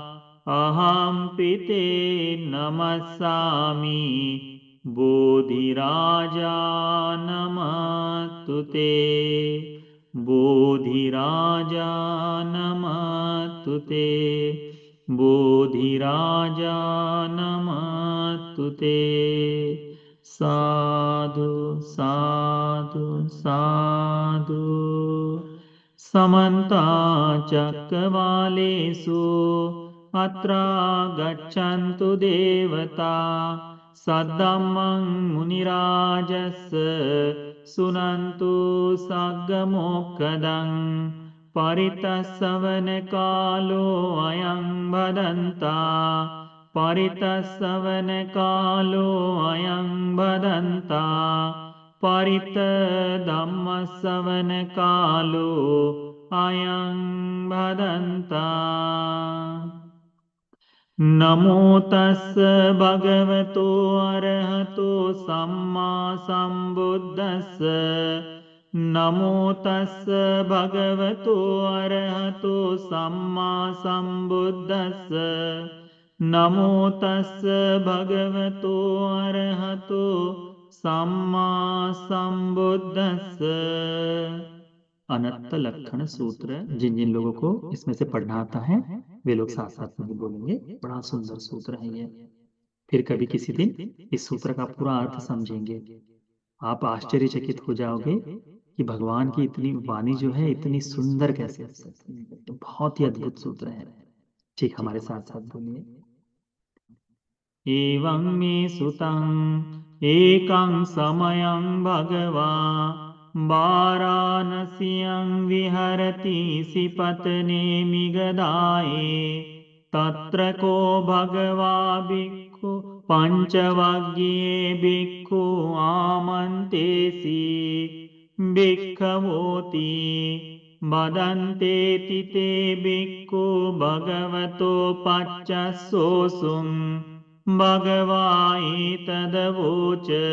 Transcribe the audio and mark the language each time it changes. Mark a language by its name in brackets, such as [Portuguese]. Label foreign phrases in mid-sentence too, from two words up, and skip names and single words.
[Pali] අහම්පිතේ නමස්සාමි බෝධිරාජානමත්තුතේ බෝධිරාජානමත්තුතේ බෝධිරාජානමත්තුතේ සාදු සාදු සාදු සමන්තා චක්කවාලේසු අත්‍රා ගච්ඡන්තු දේවතා සද්දම්මං මුනි රාජස්ස සුනන්තු සග්ග මොක්ඛදං පරිතස්සවන කාලෝ අයං බදන්තා පරිතස්සවන කාලෝ අයං බදන්තා පරිත ධම්මස්සවන කාලෝ අයං බදන්තා නමෝ තස්ස භගවතෝ අරහතෝ සම්මා සම්බුද්දස්ස නමෝ තස්ස භගවතෝ අරහතෝ සම්මා සම්බුද්දස්ස නමෝ තස්ස භගවතෝ අරහතෝ सम्मा संबुद्धस्स [Hindi] अनंत लक्षण सूत्र जिन जिन लोगों को इसमें से पढ़ना आता है वे लोग साथ साथ में बोलेंगे। बड़ा सुंदर सूत्र है ये। फिर कभी किसी दिन इस सूत्र का पूरा अर्थ समझेंगे। आप आश्चर्यचकित हो जाओगे कि भगवान की इतनी वाणी जो है इतनी सुंदर कैसे हो सकती है। तो बहुत ही अद्भुत सूत्र है। ठीक, हमारे साथ साथ बोलिए। [Pali] एवं मे सुतं एकं समयं भगवा वाराणस्यं विहरति सिपत्ने मिगदाये तत्र को भगवा भिक्खु पञ्चवग्ये भिक्खु आमन्तेसि भिक्खवोति बदन्तेति ते भिक्खु भगवतो पच्चसोऽसुं भगवाये तदवोच